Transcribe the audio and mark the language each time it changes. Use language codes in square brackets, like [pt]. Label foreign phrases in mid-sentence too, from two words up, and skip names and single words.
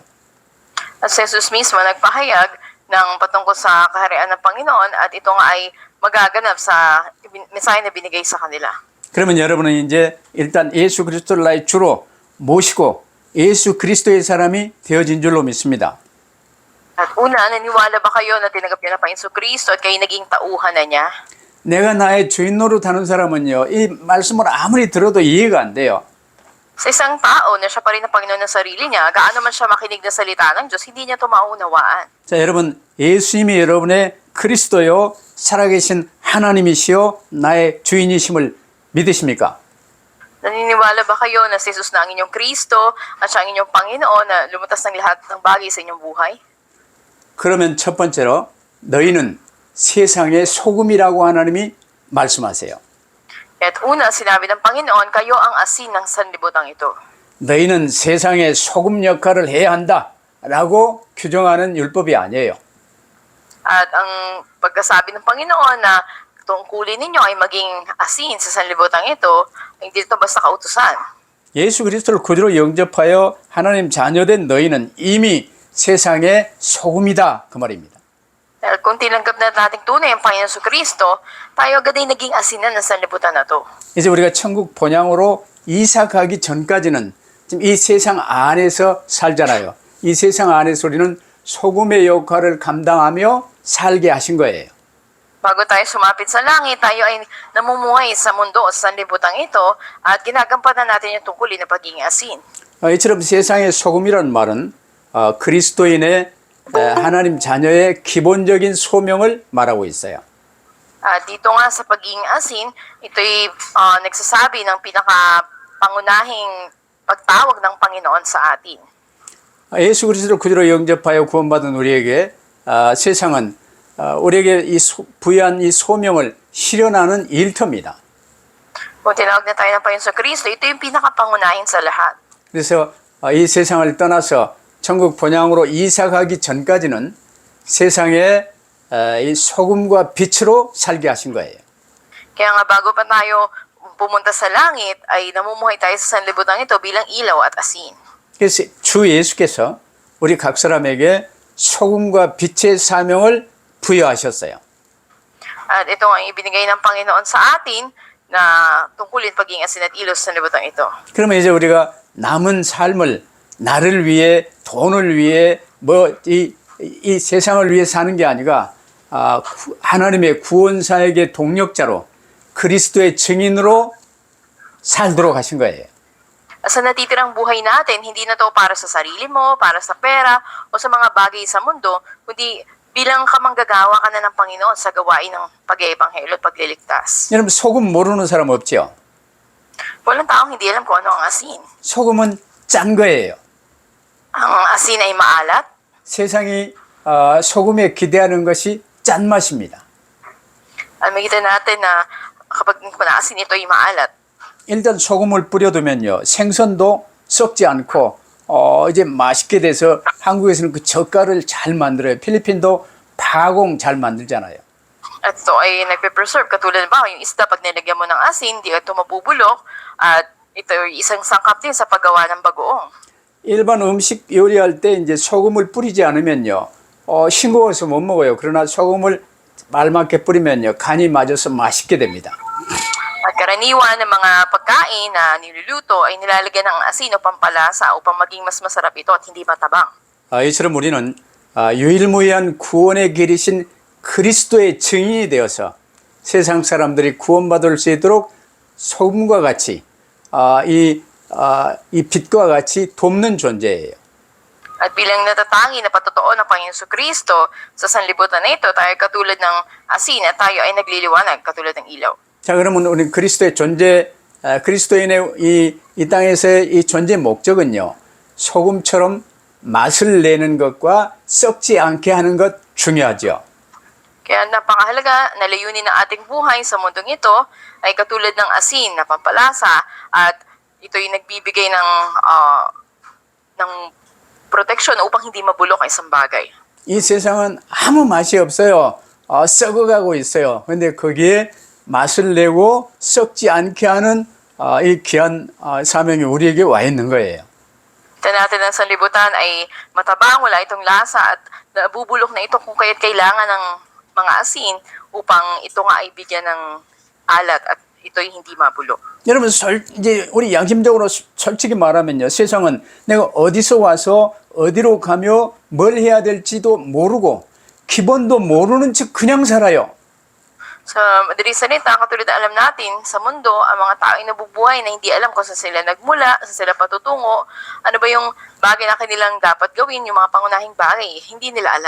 [tl] At si Jesus mismo nagpahayag ng patungkol sa kaharian ng Panginoon at ito nga ay magaganap sa mensahe na binigay sa kanila. [ko] 그러면 여러분은 이제 일단 예수 그리스도를 나의 주로 모시고 예수 그리스도의 사람이 되어진 줄로 믿습니다. [tl] At una, naniwala ba kayo na tinanggap niyo na Panginoon Kristo at kayo naging tauhan na niya? [ko] 내가 나의 주인 노릇하는 사람은요, 이 말씀을 아무리 들어도 이해가 안 돼요. [tl] Sa isang tao na siya pa rin ang Panginoon ng sarili niya, gaano man siya makinig na salita ng Diyos, hindi niya ito maunawaan. [ko] 자, 여러분, 예수님이 여러분의 그리스도요, 살아계신 하나님이시요, 나의 주인이심을 믿으십니까? [tl] Naniniwala ba kayo na si Jesus na ang inyong Kristo at siya ang inyong Panginoon na lumutas ng lahat ng bagay sa inyong buhay? [ko] 그러면 첫 번째로 너희는 세상의 소금이라고 하나님이 말씀하세요. [tl] At una, sinabi ng Panginoon, kayo ang asin ng sanlibutan ito. [ko] 너희는 세상의 소금 역할을 해야 한다라고 규정하는 율법이 아니에요. [tl] At ang pagkasabi ng Panginoon na tungkulin ninyo ay maging asin sa sanlibutan ito, hindi ito basta kautusan. [ko] 예수 그리스도를 구주로 영접하여 하나님 자녀된 너희는 이미 세상의 소금이다 그 말입니다. [tl] Dahil kung tinanggap na nating tunay ang Panginoon sa Kristo, tayo agad ay naging asinan ng sanlibutan na to. [ko] 이제 우리가 천국 본향으로 이사 가기 전까지는 지금 이 세상 안에서 살잖아요. 이 세상 안에서 우리는 소금의 역할을 감당하며 살게 하신 거예요. [tl] Bago tayo sumapit sa langit, tayo ay namumuhay sa mundo o sa sanlibutan ito at ginagampanan natin yung tungkulin na pagiging asin. [ko] 이처럼 세상의 소금이라는 말은 그리스도인의 하나님 자녀의 기본적인 소명을 말하고 있어요. [tl] At dito nga sa pagiging asin, ito'y nagsasabi ng pinakapangunahing pagtawag ng Panginoon sa atin. [ko] 예수 그리스도를 구주로 영접하여 구원받은 우리에게 세상은 우리에게 부여한 이 소명을 실현하는 일터입니다. [tl] Kung tinawag na tayo ng Panginoon sa Kristo, ito yung pinakapangunahin sa lahat. [ko] 그래서 이 세상을 떠나서 천국 본향으로 이사 가기 전까지는 세상에 이 소금과 빛으로 살게 하신 거예요. [tl] Kaya nga bago pa tayo pumunta sa langit, ay namumuhay tayo sa sanlibutan ito bilang ilaw at asin. [ko] 그래서 주 예수께서 우리 각 사람에게 소금과 빛의 사명을 부여하셨어요. [tl] At ito ang ibinigay ng Panginoon sa atin na tungkulin pagiging asin at ilaw sa sanlibutan ito. [ko] 그러면 이제 우리가 남은 삶을 나를 위해 돈을 위해 이 세상을 위해 사는 게 아니라 하나님의 구원사에게 동력자로 그리스도의 증인으로 살도록 하신 거예요. [tl] Sa natitirang buhay natin, hindi na to para sa sarili mo, para sa pera, o sa mga bagay sa mundo, kundi bilang kamanggagawa ka na ng Panginoon sa gawain ng pag-iebanghelyo at pagliligtas. [ko] 여러분 소금 모르는 사람 없죠? [tl] Walang taong hindi alam kung ano ang asin. [ko] 소금은 짠 거예요. [tl] Ang asin ay maalat. [ko] 세상이 소금에 기대하는 것이 짠맛입니다. [tl] Makita natin na kapag maasin, ito ay maalat. [ko] 일단 소금을 뿌려두면요, 생선도 썩지 않고 이제 맛있게 돼서 한국에서는 그 젓갈을 잘 만들어요. 필리핀도 파공 잘 만들잖아요. [tl] At ito ay nagpe-preserve. Katulad ba, yung isda, pag nilagyan mo ng asin, di ito mabubulok. At ito ay isang sangkap din sa paggawa ng bagoong. [ko] 일반 음식 요리할 때 이제 소금을 뿌리지 않으면요, 싱거워서 못 먹어요. 그러나 소금을 알맞게 뿌리면요, 간이 맞아서 맛있게 됩니다. [tl] At karaniwan ng mga pagkain na niluluto ay nilalagyan ng asin o pampalasa upang maging mas masarap ito at hindi matabang. [ko] 이처럼 우리는 유일무이한 구원의 길이신 그리스도의 증인이 되어서 세상 사람들이 구원받을 수 있도록 소금과 같이 이 빛과 같이 돕는 존재예요. [tl] At bilang natatangi na patotoo ng Panginoon Kristo sa sanlibutan na ito, tayo katulad ng asin at tayo ay nagliliwanag katulad ng ilaw. [ko] 자, 그러면 우리 그리스도의 존재, 그리스도인의 이 땅에서의 이 존재 목적은요, 소금처럼 맛을 내는 것과 썩지 않게 하는 것 중요하죠. [tl] Kaya napakahalaga na layunin ng ating buhay sa mundong ito ay katulad ng asin na pampalasa at ito'y nagbibigay ng proteksyon upang hindi mabulok ang isang bagay. [ko] 이 세상은 아무 맛이 없어요. 썩어가고 있어요. 근데 거기에 맛을 내고 썩지 않게 하는 이 귀한 사명이 우리에게 와 있는 거예요. [tl] Ito natin ang sanlibutan ay matabang, wala itong lasa at nabubulok na ito kung kaya't kailangan ng mga asin upang ito nga ay bigyan ng alat at ito'y hindi mabulok. [ko] 여러분, 이제 우리 양심적으로 솔직히 말하면요, 세상은 내가 어디서 와서 어디로 가며 뭘 해야 될지도 모르고 기본도 모르는 척 그냥 살아요. [tl] Sa madaling salita, katulad na alam natin, sa mundo, ang mga tao ay nabubuhay na hindi alam kung saan sila nagmula, saan sila patutungo, ano ba yung bagay na kanilang dapat gawin, yung mga pangunahing bagay, hindi nila alam.